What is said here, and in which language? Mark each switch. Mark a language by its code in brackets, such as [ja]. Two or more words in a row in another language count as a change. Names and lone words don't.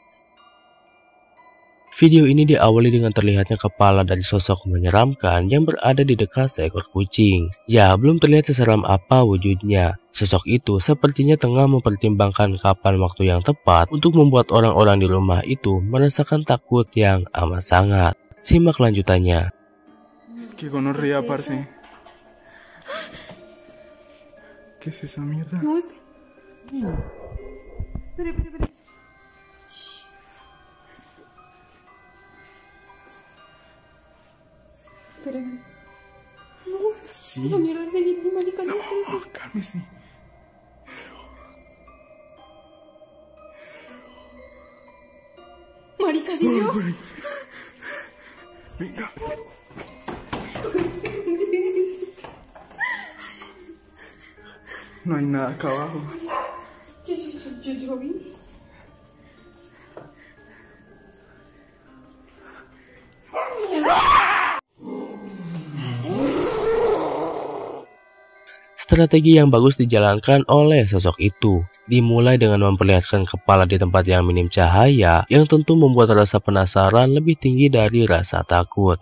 [id] Video ini diawali dengan terlihatnya kepala dari sosok menyeramkan yang berada di dekat seekor kucing. Ya, belum terlihat seseram apa wujudnya. Sosok itu sepertinya tengah mempertimbangkan kapan waktu yang tepat untuk membuat orang-orang di rumah itu merasakan takut yang amat sangat. Simak lanjutannya. [es] Que gonorrea, parce. ¿Qué es esa mierda? No, espera. Espera. No, Sí. esa mierda es seguir, marica, no, No, cálmese. marica, ¿sí vio? Güey. Venga. No hay nada acá abajo. Yo vi. [id] Strategi yang bagus dijalankan oleh sosok itu. Dimulai dengan memperlihatkan kepala di tempat yang minim cahaya, yang tentu membuat rasa penasaran lebih tinggi dari rasa takut.